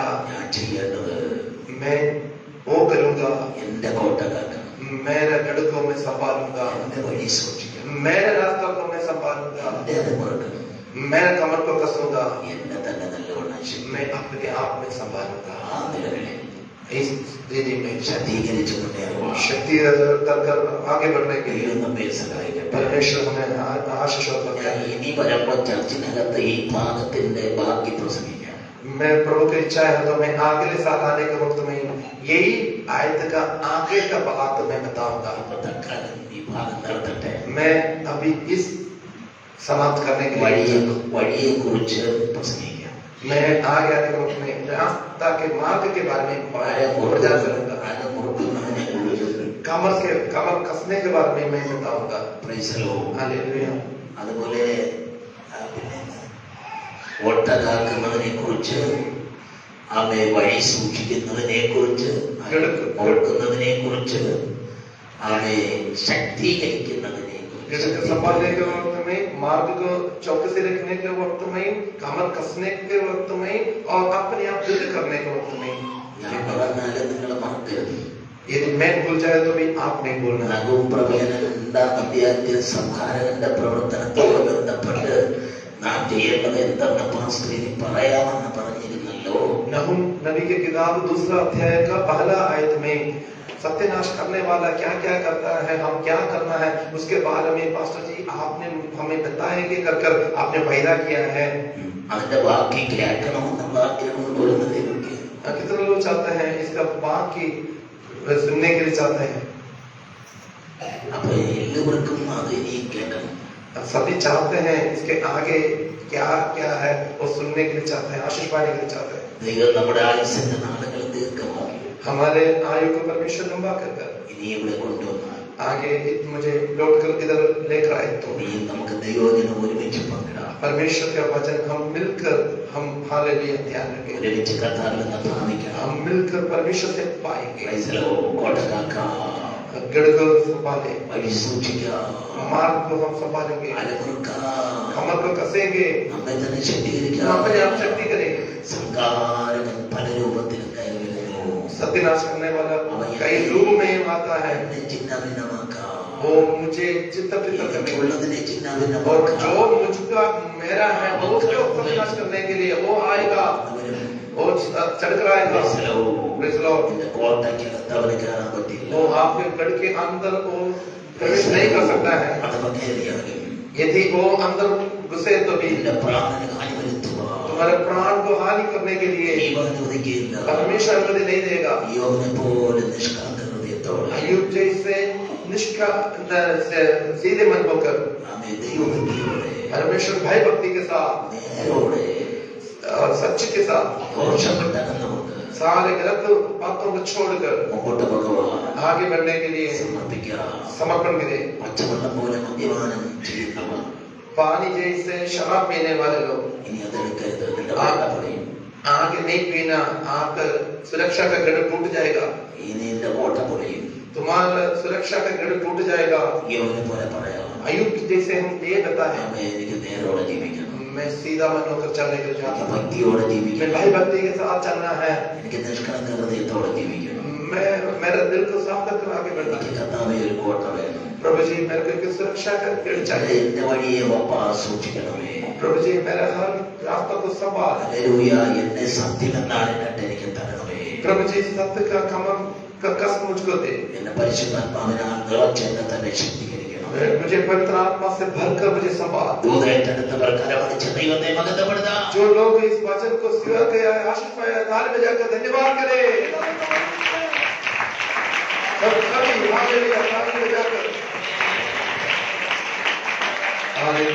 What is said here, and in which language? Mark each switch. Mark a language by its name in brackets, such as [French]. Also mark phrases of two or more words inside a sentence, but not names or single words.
[Malayalam] ഞാൻ ചെയ്യേണ്ടത് [Hindi] मैं वो करूंगा। [Malayalam] എന്റെ കോട്ട കാക്കണം, [Hindi] मेरे गढ़ को मैं संभालूंगा। [Malayalam] എന്റെ വഴി സൂക്ഷിക്കണം, [Hindi] मेरे रास्ता को मैं संभालूंगा। [Malayalam] എന്റെ അത് മറക്കണം. [Hindi] मेरे कमर को कसूंगा। [Malayalam] എന്നെ തന്നെ നല്ലവണ്ണം [Hindi] मैं अपने आप में संभालूंगा। [Malayalam] ആ നിലകളിൽ [Hindi] इस दीदी में [Malayalam] ശക്തീകരിച്ചു മുന്നേറുവാൻ [Hindi] शक्ति कर आगे बढ़ने के लिए [Malayalam] ദൈവം നമ്മെ സഹായിക്കട്ടെ. [Hindi] परमेश्वर हमें आशीष और बरकत [Malayalam] ഞാൻ [Hindi] दे। [Malayalam] ഇനി വരുമ്പോ ചർച്ചിനകത്ത് ഈ ഭാഗത്തിന്റെ ബാക്കി പ്രസംഗിക്കാം. [Hindi] मैं प्रभु की इच्छा है तो मैं अगले साल आने के वक्त में यही आयत का आगे का बात मैं बताऊंगा। [Malayalam] ഇപ്പൊ തൽക്കാലം ഈ ഭാഗം നടത്തട്ടെ. [Hindi] मैं अभी इस समाप्त करने के लिए [Malayalam] വഴിയെ കുറിച്ച് പ്രസംഗിക്കാം. [Hindi] मैं आगे आने के वक्त में रास्ता के मार्ग के बारे में प्रचार करूंगा। कमर कसने के बारे में मैं बताऊंगा। [English] Praise the Lord. [Hindi] हालेलुया। [Malayalam] അതുപോലെ പിന്നെ ഒട്ടകാക്കുന്നതിനെ കുറിച്ച്, ആമേ വഴി സൂക്ഷിക്കുന്നതിനെ കുറിച്ച്, ഓർക്കുന്നതിനെ കുറിച്ച്, ആമേ ശക്തീകരിക്കുന്നതിനെ [Hindi] गिरक संभालने के वक्त में, मार्ग को चौकसी रखने के वक्त में, कमर कसने के वक्त में और अपने आप दृढ़ करने के वक्त में। [Malayalam] ഞാൻ പറഞ്ഞാല് നിങ്ങൾ മറക്കരുത്. [Hindi] यदि मैं भूल जाए तो भी आप नहीं भूलना। [Malayalam] നഗവും പ്രവചനം 2-ാം അധ്യായത്തിൽ സംഹാരകന്റെ പ്രവർത്തനത്തോട് ബന്ധപ്പെട്ട് നാം ചെയ്യേണ്ടത് എന്തെന്ന് പാസ്റ്റർ ഇനി പറയാമെന്ന് പറഞ്ഞിരുന്നല്ലോ. [Hindi] नहूम नबी की किताब 2 अध्याय का पहला आयत में सत्यानाश करने वाला क्या क्या करता है, हम क्या करना है, उसके बारे में पास्टर जी आपने हमें बताया कि कर कर आपने वायदा किया है। [Malayalam] അതിന്റെ ബാക്കി കേൾക്കണമെന്നുള്ള ആഗ്രഹം വരുന്നത് എനിക്ക്. [Hindi] कितने लोग चाहते हैं इसका बाकी सुनने के लिए चाहते हैं? [Malayalam] അപ്പൊ എല്ലാവർക്കും അത് ഇനി കേൾക്കണം. [Hindi] सभी चाहते हैं इसके आगे क्या क्या है वो सुनने के लिए चाहते हैं, आशीष पाने के लिए चाहते हैं। [Malayalam] ദൈവം നമ്മുടെ ആയുസ്സിന്റെ നാളുകൾ ദീർഘമാക്കി [Hindi] हमारे आयु को परमेश्वर लंबा कर कर [Malayalam] ഇനി ഇവിടെ കൊണ്ടുവന്നാൽ [Hindi] आगे मुझे लौट कर इधर लेकर आए तो [Malayalam] ഇനിയും നമുക്ക് ദൈവജനം ഒരുമിച്ച് പങ്കിടാം. [Hindi] परमेश्वर का वचन हम मिलकर हम हालेलुया ध्यान रखें, [Malayalam] ഒരുമിച്ച് കർത്താവിനെ പ്രാപിക്കണം. [Hindi] हम मिलकर परमेश्वर से पाएंगे। [Malayalam] പ്രൈസ് കോട്ടകാക്കാം, [Hindi] गड़गड़ संभाले, [Malayalam] വഴി സൂക്ഷിക്കാം, [Hindi] मार्ग को हम संभालेंगे, [Malayalam] അലമുറുക്കാം, [Hindi] कमर को कसेंगे, [Malayalam] നമ്മെ തന്നെ [Hindi] हम [Malayalam] ശക്തീകരിക്കാം. [Hindi] अपने आप शक्ति करेंगे। [Malayalam] സംഹാരകൻ പല രൂപത്തിലും കയറി വരുന്നു. [Hindi] सत्यानाश करने वाला कई रूप में आता है। [Malayalam] എന്നെ ചിഹ്നഭിന്നമാക്കാം, [Hindi] वो मुझे चित्तवृत्त करने [Malayalam] ഉള്ളതിനെ [Hindi] और [Malayalam] ചിഹ്നഭിന്നമാക്കാം. [Hindi] जो मुझका मेरा है वो उसको सत्यानाश करने के लिए वो आएगा, वो चढ़कर आएगा। [English] Praise the Lord। [Malayalam] എന്റെ കോട്ടയ്ക്കകത്ത് അവന് കയറാൻ പറ്റില്ല. [Hindi] वो आपके गढ़ के अंदर वो प्रवेश नहीं कर सकता है। [Malayalam] അഥവാ കയറിയാലും [Hindi] यदि वो अंदर घुसे तो भी [Malayalam] എന്റെ പ്രാണന് ഹാനി വരുത്തുവാൻ [Hindi] तुम्हारे प्राण को हानि करने के लिए [Malayalam] ദൈവം അനുവദിക്കുകയില്ല. [Hindi] परमेश्वर अनुमति नहीं देगा। [Malayalam] യോബിനെ പോലെ നിഷ്കളങ്ക ഹൃദയത്തോടെ [Hindi] अय्यूब जैसे सीधे मन होकर [Malayalam] ആമേ ദൈവഭക്തിയോടെ [Hindi] परमेश्वर भय भक्ति के साथ [Malayalam] നേരോടെ [Hindi] और सच्चे के साथ [Malayalam] ദോഷപ്പെട്ടകന്നുകൊണ്ട് [Hindi] सारे गलत बातों को छोड़कर [Malayalam] മുമ്പോട്ട് ഭഗവാൻ [Hindi] आगे बढ़ने के लिए [Malayalam] സമർപ്പിക്കാം. [Hindi] समर्पण करें। [Malayalam] പച്ചവെള്ളം പോലെ മദ്യപാനം ചെയ്യുന്നവർ [Hindi] पानी जैसे शराब पीने वाले लोग [Malayalam] ഇനി അതെടുക്കരുത്. നിന്റെ വേണ്ട പറയും. [Hindi] आगे नहीं पीना, आपका सुरक्षा का गढ़ टूट जाएगा, [Malayalam] ഇനി നിന്റെ കോട്ട പൊളിയും. [Hindi] तुम्हारा सुरक्षा का गढ़ टूट जाएगा। [Malayalam] യോബിനെ പോലെ പറയാം, [Hindi] अय्यूब जैसे हम ये बताए, [Malayalam] ആമേ എനിക്ക് നേരോടെ ജീവിക്കണം, [Hindi] मैं सीधा मन होकर चलने के लिए [Malayalam] എനിക്ക് [Hindi] चाहता हूँ, [Malayalam] ഭക്തിയോടെ [Hindi] मैं [Malayalam] ജീവിക്കണം, [Hindi] भाई भक्ति के साथ चलना है, [Malayalam] എനിക്ക് നിഷ്കളങ്ക ഹൃദയത്തോടെ ജീവിക്കണം. [Hindi] मैं मेरा दिल को साफ कर आगे बढ़ना [Malayalam] എനിക്ക് [Hindi] है। [Malayalam] കർത്താവേ ഒരു കോട്ട വേണം. [Hindi] प्रभु जी मेरे को एक सुरक्षा का गढ़ चाहिए। [Malayalam] എന്റെ വഴിയെ ഒപ്പ സൂക്ഷിക്കണമേ. [Hindi] प्रभु जी मेरा हर रास्ता को संभाल। [Malayalam] ഹല്ലേലൂയ. എന്നെ സത്യമെന്നാണ് എന്നിട്ട് എനിക്ക് തരണമേ. [Hindi] प्रभु जी सत्य का कमर का कसम मुझको दे। [Malayalam] എന്നെ പരിശുദ്ധാത്മാവിനാൽ നിറച്ചെന്നെ തന്നെ ശക്തീകരിക്കണം. [Hindi] मुझे पवित्र आत्मा से भरकर मुझे संभाल। [Malayalam] ദൂതേറ്റെടുത്തവർ കരമടിച്ച് ദൈവത്തെ മഹത്വപ്പെടുത്താം. [Hindi] जो लोग इस वचन को स्वीकार किया है, आशीष पाया, ताली बजाकर धन्यवाद करें। सब सभी हालेलुया ताली बजाकर। हालेलुया।